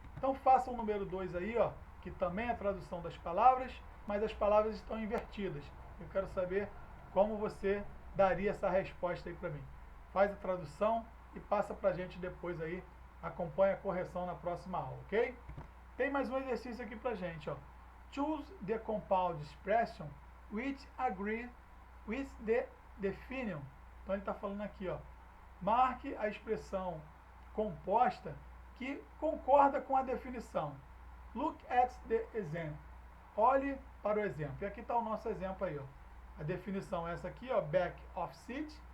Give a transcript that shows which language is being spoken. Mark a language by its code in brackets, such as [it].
[pt] Então faça o número 2 aí, ó, que também é a tradução das palavras, mas as palavras estão invertidas. Eu quero saber como você daria essa resposta aí para mim. faz a tradução e passa para a gente depois aí, acompanha a correção na próxima aula, ok? Tem mais um exercício aqui para a gente, ó. [en] Choose the compound expression which agree with the definition. [pt] Então ele está falando aqui, ó, marque a expressão composta que concorda com a definição. [en] Look at the example. [pt] Olhe para o exemplo. E aqui está o nosso exemplo aí, ó. A definição é essa aqui, ó, back of seat.